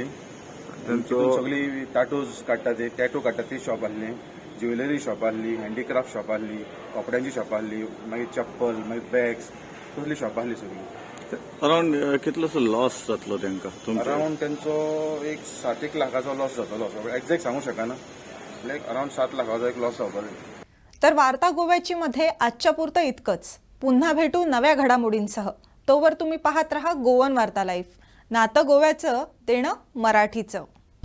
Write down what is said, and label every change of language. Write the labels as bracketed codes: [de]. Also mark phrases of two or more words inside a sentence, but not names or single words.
[kok] सगळी टाटूज काडटा ते टॅटू काडटा ती शॉप आसली, [en] jewellery shop [kok] आसली, [en] handicraft shop [kok] आसली, कपड्यांची शॉप आसली, मागीर चप्पल, मागीर बॅग्स तसली शॉप आसली सगळी. अरावंड कितलोसो लॉस जातलो तांकां? अरावंड तेंचो एक 7 लाखाचो लॉस जातलो. एक्झॅक्ट सांगू शकना, [en] like around [kok] 7 लाखाचो एक लॉस जावपाचो. [mr] तर वार्ता गोव्याची मध्ये आजच्या पुरतं इतकंच. पुन्हा भेटू नव्या घडामोडींसह. तोवर तुम्ही पाहत रहा गोवन वार्ता लाईव्ह. नातं गोव्याचं, देणं मराठीचं.